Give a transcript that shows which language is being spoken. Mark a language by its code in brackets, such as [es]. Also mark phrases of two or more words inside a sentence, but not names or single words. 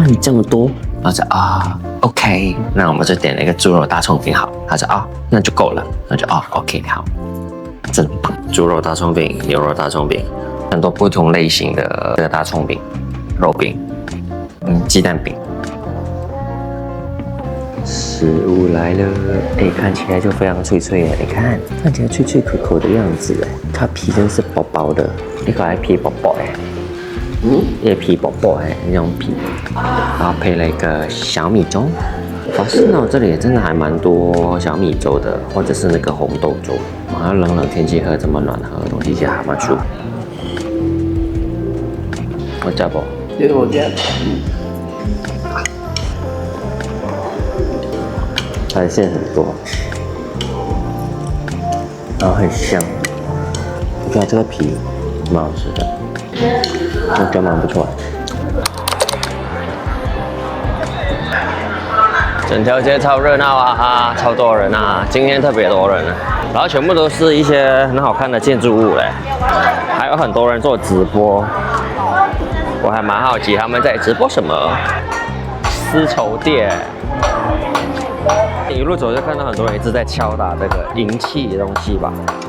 [zh] 你這麼多？”然後就OK， 那我們就點了一個豬肉大蔥餅好。他說那就夠了。那就OK 好，真棒！豬肉大蔥餅、牛肉大蔥餅，很多不同類型的這個大蔥餅、肉餅，雞蛋餅。食物來了，看起來就非常脆脆。你看，看起來脆脆口口的樣子。它皮真是薄薄的，一個皮薄薄一個皮薄薄那種皮，然後配了一個小米粥。是呢，這裡也真的還蠻多小米粥的，或者是那個紅豆粥。然後冷天氣喝這麼暖和的東西，其實還蠻舒服。我加不？對，我加。海鮮很多，然後很香。我覺得這個皮蠻好吃的，我覺得蠻不錯。整條街超熱鬧啊，超多人啊，今天特別多人啊。然後全部都是一些很好看的建築物嘞，還有很多人做直播。我還蠻好奇他們在直播什麼，絲綢店。一路走就看到很多人一直在敲打這個银器的東西吧。